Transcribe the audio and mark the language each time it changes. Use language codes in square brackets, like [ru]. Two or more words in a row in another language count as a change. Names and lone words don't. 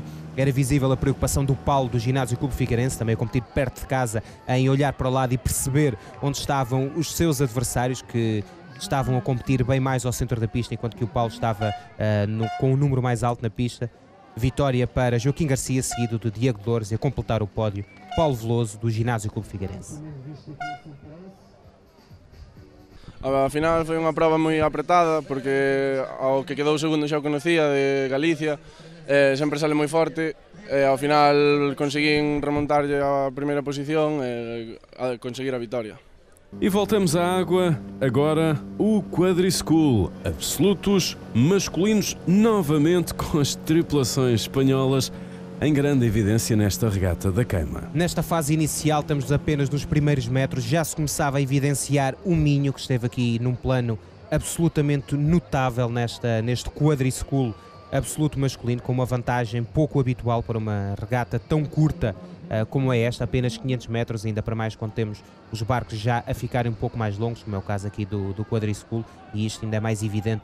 [pt] Era visível a preocupação do Paulo, do Ginásio Clube Figueirense, também a competir perto de casa, em olhar para o lado e perceber onde estavam os seus adversários, que estavam a competir bem mais ao centro da pista, enquanto que o Paulo estava com o número mais alto na pista. Vitória para Joaquim Garcia, seguido de Diego Dores, e a completar o pódio, Paulo Veloso, do Ginásio Clube Figueirense. [gl] A final foi unha prova moi apretada, porque ao que quedou segundo xa o conocía, de Galicia, sempre sale moi forte, e ao final conseguín remontarlle a primeira posición e conseguir a vitória. [pt] E voltamos à água, agora o Quadriscool, absolutos masculinos, novamente com as tripulações espanholas em grande evidência nesta regata da Queima. Nesta fase inicial, estamos apenas nos primeiros metros, já se começava a evidenciar o Minho, que esteve aqui num plano absolutamente notável neste Quadriscool absoluto masculino, com uma vantagem pouco habitual para uma regata tão curta como é esta, apenas 500 metros, ainda para mais quando temos os barcos já a ficarem um pouco mais longos, como é o caso aqui do Quadriscool, e isto ainda é mais evidente.